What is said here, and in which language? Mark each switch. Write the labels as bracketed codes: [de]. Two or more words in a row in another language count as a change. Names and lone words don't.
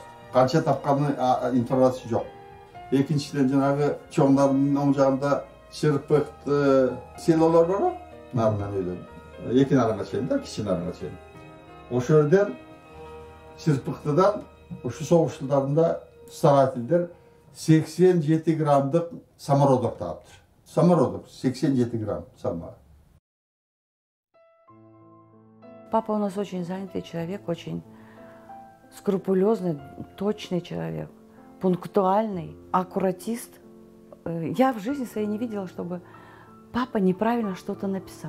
[ky] Канча тапканы информация жок. Экинчиден жанагы чоңдардын оң жагында Чырпыкты селолор бар, нарынан өйдөн. Эки нарыңа чейин да, кичи нарыңа чейин. Ошол жерден Чырпыктыдан ушу соғышчыларында старательдер 87 граммдык самородок таптыр. Самородок 87 грамм сама. [ru] Папа у нас очень занятый человек, очень скрупулезный, точный человек, пунктуальный, аккуратист. Я в жизни своей не видела, чтобы папа неправильно что-то написал.